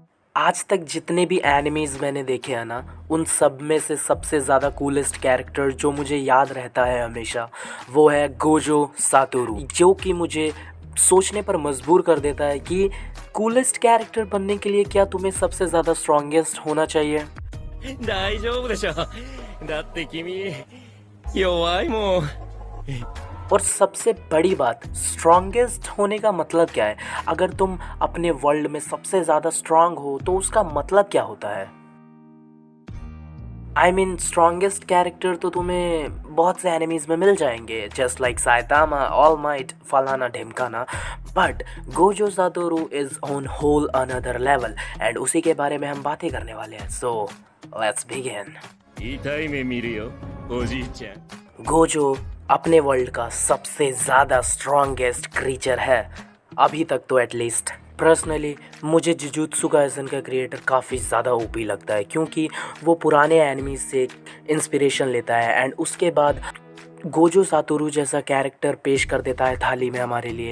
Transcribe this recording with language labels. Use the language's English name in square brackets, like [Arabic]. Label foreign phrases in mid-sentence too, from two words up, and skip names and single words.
[Hindi] आज तक जितने भी एनिमीज़ मैंने देखे हैं ना, उन सब में से सबसे ज़्यादा [English] coolest character [Hindi] जो मुझे याद रहता है हमेशा, वो है गोजो सातोरू, जो कि मुझे सोचने पर मजबूर कर देता है कि [English] coolest character [Hindi] बनने के लिए क्या तुम्हें सबसे ज़्यादा स्ट्रॉन्गेस्ट होना चाहिए। [Japanese] 大丈夫でしょ。だって君、弱いもん。 [Hindi] और सबसे बड़ी बात, स्ट्रॉन्गेस्ट होने का मतलब क्या है? अगर तुम अपने वर्ल्ड में सबसे ज़्यादा स्ट्रांग हो तो उसका मतलब क्या होता है? [English] I mean strongest character [Hindi] तो तुम्हें बहुत से एनिमीज़ में मिल जाएंगे, [English] just like [Hindi] साइतामा, ऑल माइट, फलाना ढिमकाना, [English] but Gojo Satoru is on whole another level and [Hindi] उसी के बारे में हम बातें करने वाले हैं। [English] so let's begin. [Japanese] 痛い目見るよ、おじいちゃん。 [Hindi] गोजो अपने वर्ल्ड का सबसे ज़्यादा [English] strongest creature [Hindi] है अभी तक तो एटलीस्ट। पर्सनली मुझे जुजुत्सु काइसेन का क्रिएटर काफ़ी ज़्यादा ओपी लगता है, क्योंकि वो पुराने एनिमी से इंस्पिरेशन लेता है एंड उसके बाद गोजो सातोरू जैसा कैरेक्टर पेश कर देता है थाली में हमारे लिए।